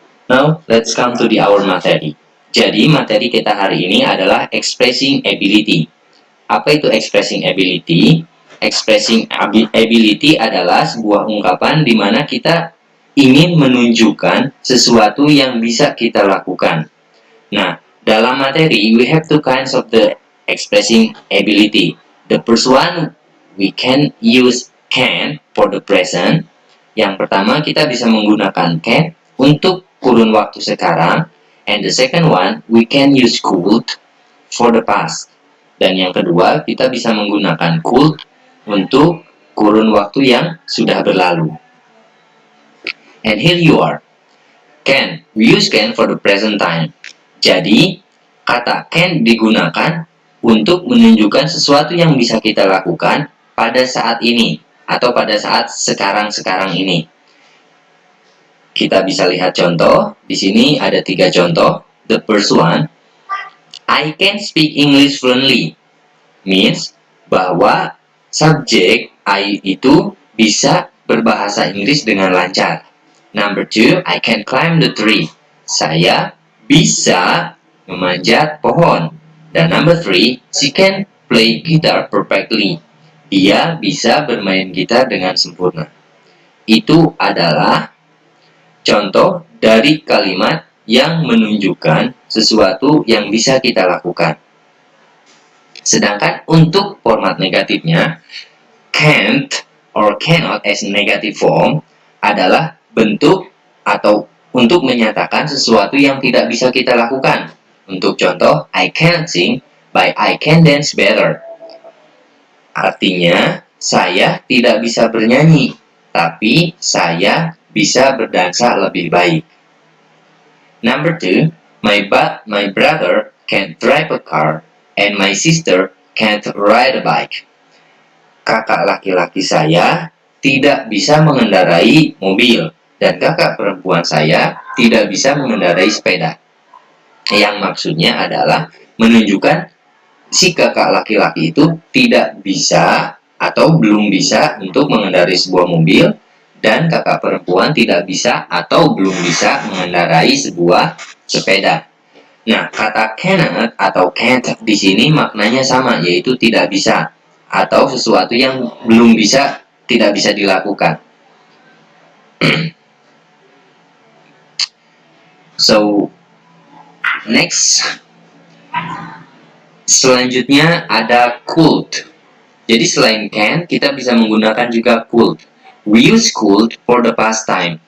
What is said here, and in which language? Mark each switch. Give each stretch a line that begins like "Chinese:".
English: Now, let's come to our
Indonesian: materi. Jadi, materi kita hari ini adalah expressing ability. Apa itu expressing ability? Expressing ability adalah sebuah ungkapan di mana kita ingin menunjukkan sesuatu yang bisa kita lakukan. Nah, dalam materi,
English: we have two kinds of the expressing ability. The first one, we can use can for the present.
Indonesian: Yang pertama, kita bisa menggunakan can untuk kurun waktu sekarang,
English: and the second one, we can use could for the past.
Indonesian: Dan yang kedua, kita bisa menggunakan could untuk kurun waktu yang sudah berlalu.
English: And here you are. Can, we use can for the present time.
Indonesian: Jadi, kata can digunakan untuk menunjukkan sesuatu yang bisa kita lakukan pada saat ini, atau pada saat sekarang-sekarang ini. Kita bisa lihat contoh. Di sini ada 3 contoh.
English: The first one, I can speak English fluently.
Indonesian: Means bahwa subjek I itu bisa berbahasa Inggris dengan lancar.
English: Number 2, I can climb the tree.
Indonesian: Saya bisa memanjat pohon.
English: Dan number 3, she can play guitar perfectly.
Indonesian: Dia bisa bermain gitar dengan sempurna. Itu adalah contoh dari kalimat yang menunjukkan sesuatu yang bisa kita lakukan. Sedangkan untuk format negatifnya,
English: can't or cannot as negative form
Indonesian: adalah bentuk atau untuk menyatakan sesuatu yang tidak bisa kita lakukan. Untuk contoh,
English: I cannot sing, but I can dance better.
Indonesian: Artinya, saya tidak bisa bernyanyi, tapi saya bisa berdansa lebih baik.
English: Number 2, my brother can't drive a car and my sister can't ride a bike.
Indonesian: Kakak laki-laki saya tidak bisa mengendarai mobil dan kakak perempuan saya tidak bisa mengendarai sepeda. Yang maksudnya adalah menunjukkan si kakak laki-laki itu tidak bisa atau belum bisa untuk mengendarai sebuah mobil, dan kakak perempuan tidak bisa atau belum bisa mengendarai sebuah sepeda. Nah, kata cannot atau can't di sini maknanya sama, yaitu tidak bisa atau sesuatu yang belum bisa, tidak bisa dilakukan.
English: So, next,
Indonesian: selanjutnya ada could. Jadi selain can, kita bisa menggunakan juga could.
English: We use could for the past time.